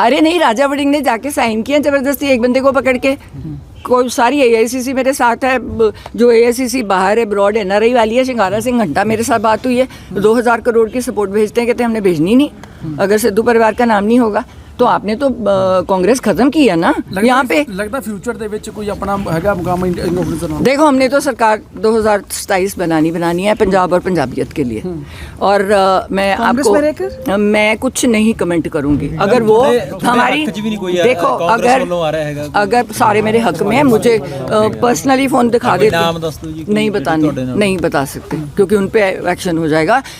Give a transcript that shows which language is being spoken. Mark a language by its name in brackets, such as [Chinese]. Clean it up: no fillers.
[Hindi] अरे नहीं, राजा वड़िंग ने जाके साइन किया जबरदस्ती एक बंदे को पकड़ के। कोई सारी AICC मेरे साथ है, जो AICC बाहर है, ब्रॉड NRI वाली है, शिंगारा सिंह घंटा मेरे साथ बात हुई है, 2000 करोड़ की सपोर्ट भेजते हैं, कहते हैं हमने भेजनी नहीं अगर सिद्धू परिवार का नाम नहीं होगा। तो आपने तो कांग्रेस खत्म की है ना यहाँ पे। [Punjabi] लगता फ्यूचर ਦੇ ਵਿੱਚ ਕੋਈ ਆਪਣਾ ਹੈਗਾ ਮੁਕਾਮ ਇੰਡੀਪੈਂਡੈਂਸ ਨਾਲ। [Hindi] देखो हमने तो सरकार 2027 बनानी है पंजाब और पंजाबियत के लिए, और मैं कांग्रेस में आपको मैं कुछ नहीं कमेंट करूंगी अगर वो हमारी, देखो अगर सारे मेरे हक में है, मुझे पर्सनली फोन दिखा देते, नहीं बताने, नहीं बता सकते क्योंकि उन पे एक्शन हो जाएगा।